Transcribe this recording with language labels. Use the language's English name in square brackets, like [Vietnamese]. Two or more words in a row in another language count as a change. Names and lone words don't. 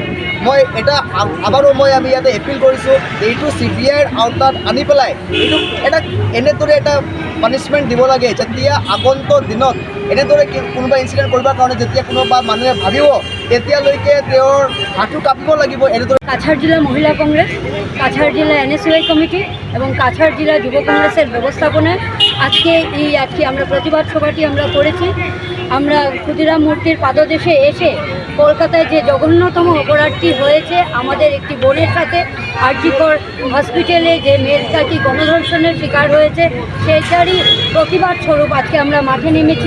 [Assamese] মই এটা আবাৰো আমি ইয়াতে এপিল কৰিছোঁ যে এইটো CBIৰ আওতাত আনি পেলাই এইটো এটা এনেদৰে এটা পানিছমেণ্ট দিব লাগে, যেতিয়া আগন্তুক দিনত এনেদৰে কোনোবা ইনচিডেণ্ট কৰিবৰ কাৰণে যেতিয়া কোনোবা মানুহে ভাবিব, তেতিয়ালৈকে তেওঁৰ হাতটো কাঁপিব লাগিব। এনেদৰে [Bangla] কাছাড় জেলা মহিলা কংগ্রেস, কাছাড় জেলা এনএসইউআই কমিটি এবং কাছাড় জেলা যুব কংগ্রেসের ব্যবস্থাপনায় আজকে আমরা প্রতিবাদ সভাটি আমরা করেছি। আমরা ক্ষুদিরাম মূর্তির পাদদেশে এসে কলকাতায় যে জঘন্যতম অপরাধটি হয়েছে আমাদের একটি বোনের সাথে, আরজিকর হসপিটালে যে মেয়েটাটি গণধর্ষণের শিকার হয়েছে, সেটারই প্রতিবাদ স্বরূপ আজকে আমরা মাঠে নেমেছি।